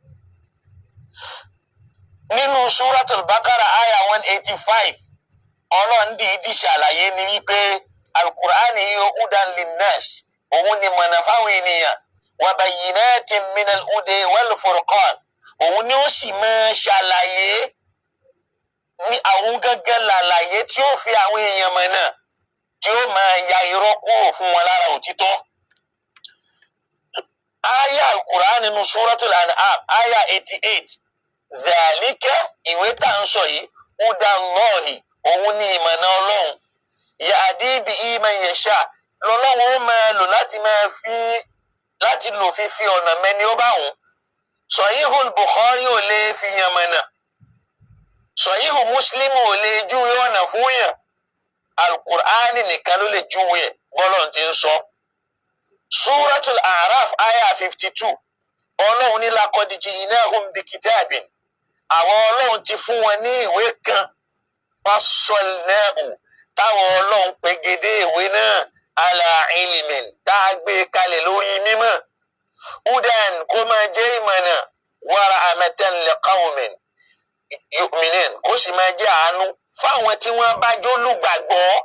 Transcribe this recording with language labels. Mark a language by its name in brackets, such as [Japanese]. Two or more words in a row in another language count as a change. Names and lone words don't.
[Yoruba] nínú Suratul Baqara àyà 185 Ọlọ́run dìídì ṣàlàyé ní wípé Al-Qur'ani [Arabic] هدى للناس [Yoruba] òun ni mọ̀nà fáwọn ènìyàn wa [Arabic] بينات من الهدى والفرقان [Yoruba] òun ni ó sì máa ṣàlàyé ní àwọn gángan làlàyé tí ó fi àwọn èèyàn mọ̀nà tí ó máa ya irọ́ kúrò fún wọn lára òtítọ́. aya al-Qur'an nínú suratul An'am aya 88 dhalika ìwé tá ń sọ yìí hudallahi òun ni ìmọ̀nà Ọlọ́run [Arabic] يهدي به من يشاء [Yoruba] lọ́lọ́run ó máa lò láti lò fífi ọ̀nà mẹ́ni ó bá wùn. Sahihul Bukhari ò lè fi yàn mọ̀nà, Sahihu Muslim ò lè júwe ọ̀nà fún yàn, al-Qur'an nìkan ló lè júwe bọ́lọ̀ ti ń sọ. Suratul A'raf aya 52 Ọlọ́run ní [Arabic] لقد جئناهم بكتاب, [Yoruba] àwọn Ọlọ́run ti fún wọn ní ìwé kan fassalnahu táwọn Ọlọ́run pegedé ìwé náà [Arabic] على علم [Yoruba] tá a gbé kalẹ̀ lórí mímọ́ hudan kó máa jẹ́ ìmọ̀nà wa [Arabic] رحمة لقوم يؤمنون [Yoruba] kó sì máa jẹ́ àánú fáwọn tí wọ́n bá jólùgbàgbọ́.